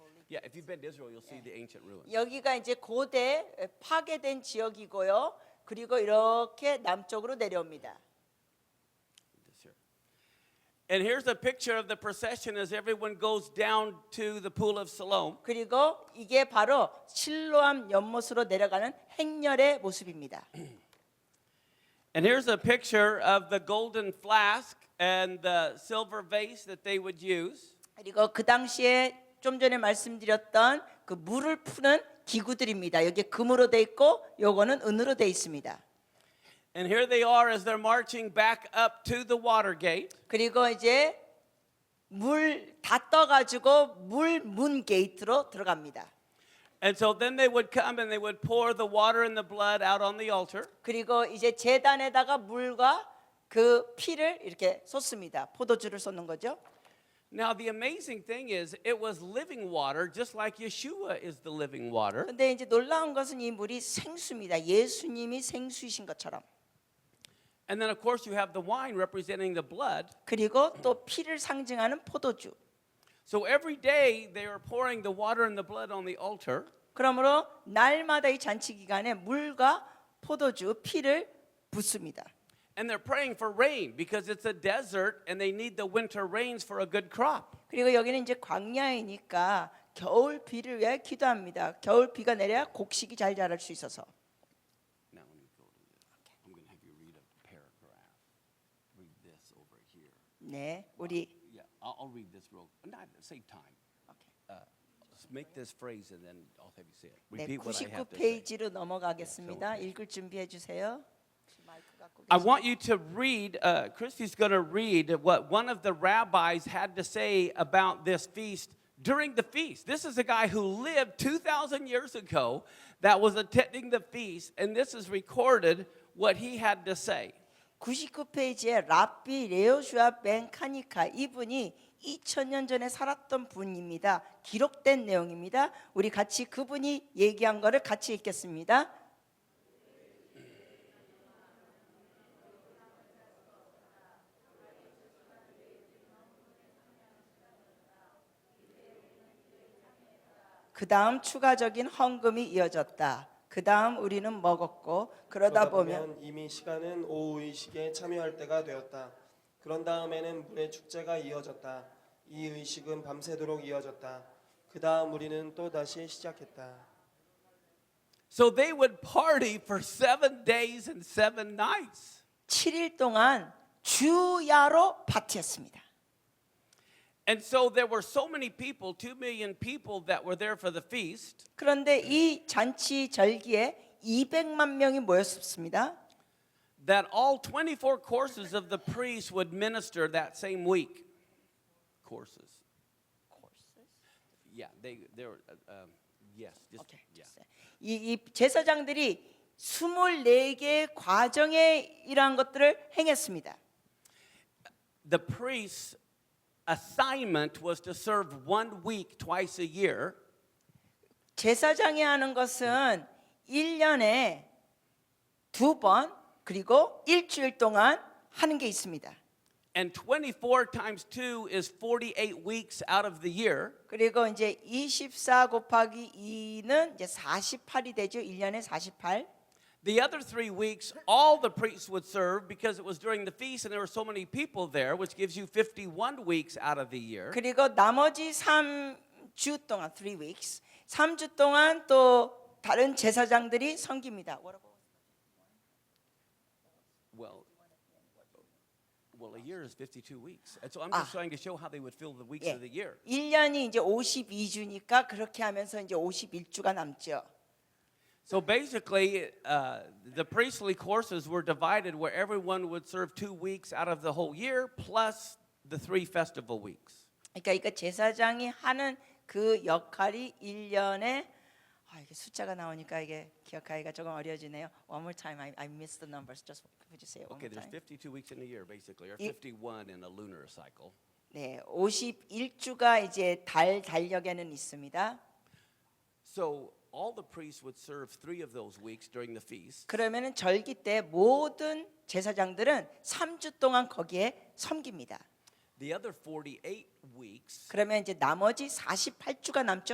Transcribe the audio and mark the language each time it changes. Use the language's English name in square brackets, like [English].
[English] Yeah, if you've been to Israel, you'll see the ancient ruins. [Korean] 여기가 이제 고대 파괴된 지역이고요. 그리고 이렇게 남쪽으로 내려옵니다. [English] This here. And here's a picture of the procession as everyone goes down to the Pool of Siloam. [Korean] 그리고 이게 바로 실로암 연못으로 내려가는 행렬의 모습입니다. [English] And here's a picture of the golden flask and the silver vase that they would use. [Korean] 그리고 그 당시에 좀 전에 말씀드렸던 그 물을 푸는 기구들입니다. 여기 금으로 돼 있고 요거는 은으로 돼 있습니다. [English] And here they are as they're marching back up to the water gate. [Korean] 그리고 이제 물 다 떠가지고 물 문 게이트로 들어갑니다. [English] And so then they would come and they would pour the water and the blood out on the altar. [Korean] 그리고 이제 제단에다가 물과 그 피를 이렇게 쏟습니다. 포도주를 쏟는 거죠. [English] Now the amazing thing is it was living water just like Yeshua is the living water. [Korean] 근데 이제 놀라운 것은 이 물이 생수입니다. 예수님이 생수이신 것처럼. [English] And then of course you have the wine representing the blood. [Korean] 그리고 또 피를 상징하는 포도주. [English] So every day they were pouring the water and the blood on the altar. [Korean] 그러므로 날마다 이 잔치 기간에 물과 포도주, 피를 붓습니다. [English] And they're praying for rain because it's a desert and they need the winter rains for a good crop. [Korean] 그리고 여기는 이제 광야이니까 겨울 비를 위해 기도합니다. 겨울 비가 내려야 곡식이 잘 자랄 수 있어서. [English] Now let me go to this. I'm going to have you read a paragraph. Read this over here. [Korean] 네, 우리 [English] I'll read this real. Not save time. Let's make this phrase and then I'll have you say it. [Korean] 네, [English] Repeat what I have to say. [Korean] 99페이지로 넘어가겠습니다. 읽을 준비해 주세요. [English] I want you to read. Christy's going to read what one of the rabbis had to say about this feast during the feast. This is a guy who lived 2,000 years ago that was attending the feast, and this is recorded what he had to say. [Korean] 99페이지에 랍비 레오슈아 벤 카니카 이분이 2000년 전에 살았던 분입니다. 기록된 내용입니다. 우리 같이 그분이 얘기한 거를 같이 읽겠습니다. 그 다음 추가적인 헌금이 이어졌다. 그 다음 우리는 먹었고 그러다 보면 이미 시간은 오후 의식에 참여할 때가 되었다. 그런 다음에는 물의 축제가 이어졌다. 이 의식은 밤새도록 이어졌다. 그 다음 우리는 또 다시 시작했다. [English] So they would party for 7 days and 7 nights. [Korean] 7일 동안 주야로 파티했습니다. [English] And so there were so many people, 2 million people that were there for the feast. [Korean] 그런데 이 잔치 절기에 200만 명이 모였습니다. [English] That all 24 courses of the priest would minister that same week. Courses. Yeah, they were, yes. Just, Okay. yeah. [Korean] 이 제사장들이 24개의 과정에 이러한 것들을 행했습니다. [English] The priest's assignment was to serve 1 week twice a year. [Korean] 제사장이 하는 것은 1년에 2번 그리고 일주일 동안 하는 게 있습니다. [English] And 24 times 2 is 48 weeks out of the year. [Korean] 그리고 이제 24 곱하기 2는 이제 48이 되죠. 1년에 48. [English] The other 3 weeks, all the priests would serve because it was during the feast and there were so many people there, which gives you 51 weeks out of the year. [Korean] 그리고 나머지 3주 동안 [English] 3 weeks. [Korean] 3주 동안 또 다른 제사장들이 섬깁니다. [English] Well, a year is 52 weeks. And so I'm just trying to show how they would fill the weeks [Korean] 예. [English] of the year. [Korean] 1년이 이제 52주니까 그렇게 하면서 이제 51주가 남죠. [English] So basically, the priestly courses were divided where everyone would serve 2 weeks out of the whole year plus the 3 festival weeks. [Korean] 그러니까 이거 제사장이 하는 그 역할이 1년에 이게 숫자가 나오니까 이게 기억하기가 조금 어려워지네요. [English] One more time, I missed the numbers. Just could you say it one Okay, more there's time? 52 weeks in a year, basically, or 이- 51 in a lunar cycle. [Korean] 네, 51주가 이제 달 달력에는 있습니다. [English] So all the priests would serve 3 of those weeks during the feast. [Korean] 그러면은 절기 때 모든 제사장들은 3주 동안 거기에 섬깁니다. [English] The other 48 weeks, [Korean] 그러면 이제 나머지 48주가 남죠.